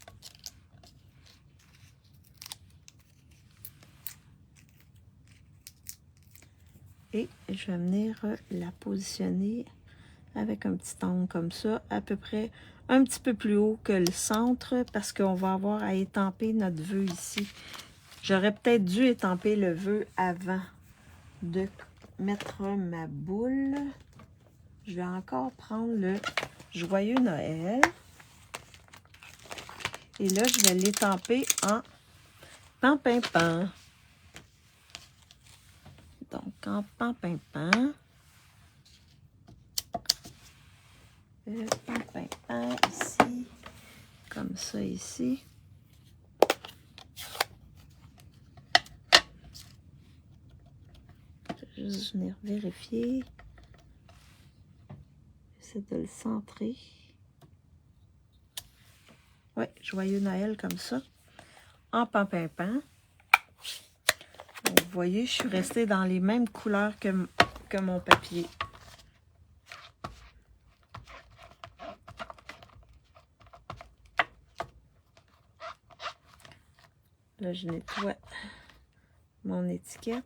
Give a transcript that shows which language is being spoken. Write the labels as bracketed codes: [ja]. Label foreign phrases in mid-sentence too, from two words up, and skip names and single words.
[fr] Et je vais venir la positionner avec un petit angle comme ça, à peu près un petit peu plus haut que le centre, parce qu'on va avoir à étamper notre vœu ici. J'aurais peut-être dû étamper le vœu avant de mettre ma boule. Je vais encore prendre le Joyeux Noël. Et là, je vais l'étamper en pan-pin-pan. Donc, en pan-pin-pan. Le pan-pin-pan ici. Comme ça ici. Je vais juste venir vérifier. J'essaie de le centrer. Oui, Joyeux Noël comme ça. En pan-pin-pan. Vous voyez, je suis restée dans les mêmes couleurs que mon papier. Là, je nettoie mon étiquette.